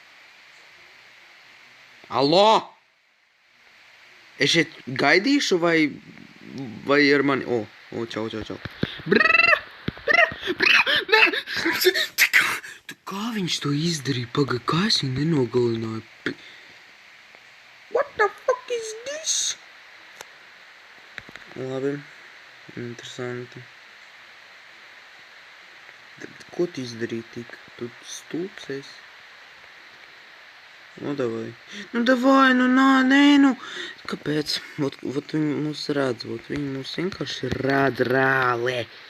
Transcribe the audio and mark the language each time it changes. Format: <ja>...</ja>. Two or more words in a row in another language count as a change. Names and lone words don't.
<lv>Allo! Es šeit gaidīšu vai ar mani... čau. Nē! Kā viņš to izdarīja? Paga, kā es viņu nenogalināju?</lv> <en>What the fuck is this?</en> <lv>Labi. Interesanti. Ko tu izdarīji tik? Tu stulbs esi? Nu, davai, nē. Kāpēc? Vot viņi mūs redz, viņi mūs vienkārši redz rāli.</lv>